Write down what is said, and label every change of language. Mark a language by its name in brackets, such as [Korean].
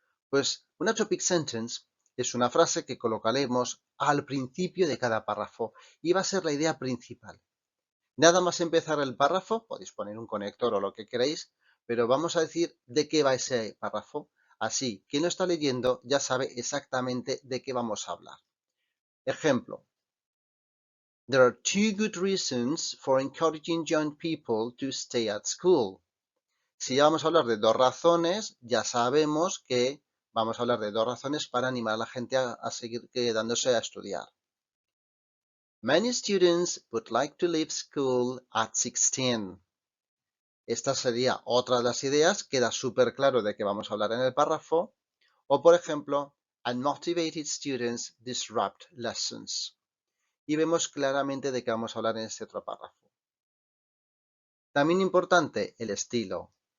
[Spanish] Pues una topic sentence es una frase que colocaremos al principio de cada párrafo y va a ser la idea principal. Nada más empezar el párrafo, podéis poner un conector o lo que queráis, pero vamos a decir de qué va ese párrafo. Así, quien lo está leyendo ya sabe exactamente de qué vamos a hablar. Ejemplo. [English] There are two good reasons for encouraging young people to stay at school. [Spanish] Si ya vamos a hablar de dos razones, ya sabemos que vamos a hablar de dos razones para animar a la gente a seguir quedándose a estudiar. [English] Many students would like to leave school at 16. [Spanish] Esta sería otra de las ideas, queda súper claro de qué vamos a hablar en el párrafo. O por ejemplo, [English] unmotivated students disrupt lessons. [Spanish] Y vemos claramente de qué vamos a hablar en este otro párrafo. También importante, el estilo.